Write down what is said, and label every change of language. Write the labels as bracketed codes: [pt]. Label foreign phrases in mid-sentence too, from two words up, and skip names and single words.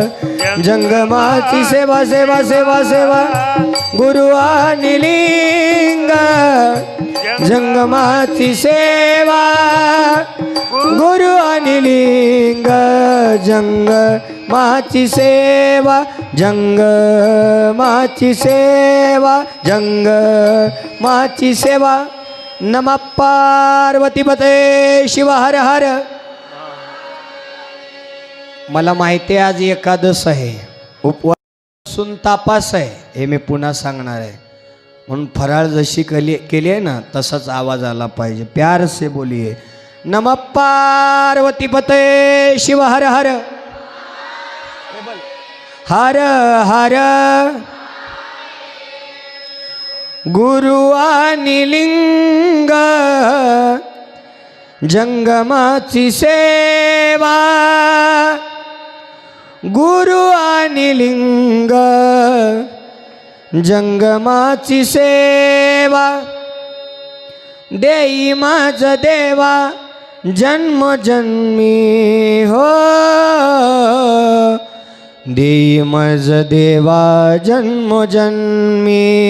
[mr] जंगमाची सेवा, सेवा सेवा सेवा, गुरु आणि लिंग जंगमाची सेवा गुरु आणि लिंग जंगमाची सेवा जंगमाची सेवा जंगमाची सेवा [sa] नमः पार्वतीपते शिव हर हर. [mr] मला माहिती आहे आज एकादश आहे, उपवासून तापास आहे, हे मी पुन्हा सांगणार आहे. म्हणून फराळ जशी केली आहे ना तसाच आवाज आला पाहिजे. [hi] प्यार से बोलिए [sa] नमः पार्वतीपते शिव हर हर हर हर. [mr] गुरु आणि लिंग जंगमाची सेवा गुरु आणि लिंग जंगमाची सेवा देई माझ देवा जन्मजन्मी हो देई माझ देवा जन्मजन्मी.